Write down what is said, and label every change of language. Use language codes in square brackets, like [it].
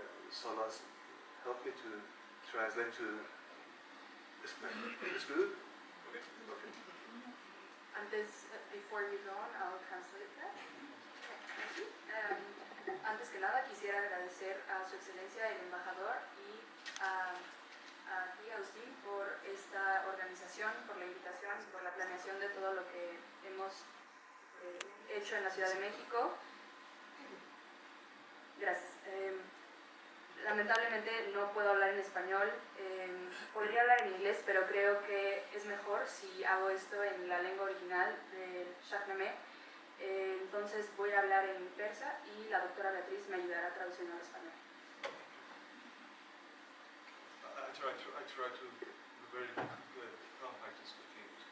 [en] Salas helped me to translate to Spanish. Is good? Okay. Before you go on, I'll translate that. Thank you. [es] Antes que nada, quisiera agradecer a Su Excelencia el Embajador y a ti, Agustín, por esta organización, por la invitación, por la planeación de todo lo que hemos hecho en la Ciudad de México. Gracias. Lamentablemente no puedo hablar en español, podría hablar en inglés, pero creo que es mejor si hago esto en la lengua original del Shahnameh. Entonces voy a hablar en persa y la doctora Beatriz me ayudará traduciendo al español. [en] I try to be very compact and speaking.